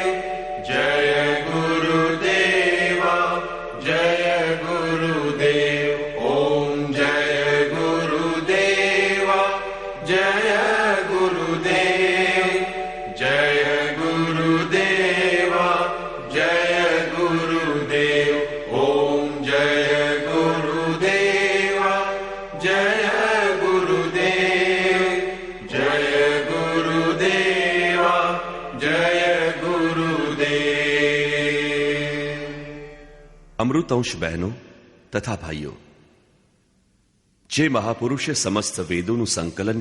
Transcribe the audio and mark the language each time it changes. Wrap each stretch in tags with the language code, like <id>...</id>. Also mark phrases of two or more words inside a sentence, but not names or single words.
<hi>जय गुरुदेव जय गुरुदेव ओम जय गुरुदेव जय गुरुदेव जय गुरुदेव जय गुरुदेव ओम जय गुरुदेव जय</hi> <gu>અમૃતંશ બહેનો તથા ભાઈઓ, જે મહાપુરુષે સમસ્ત વેદોનું સંકલન</gu>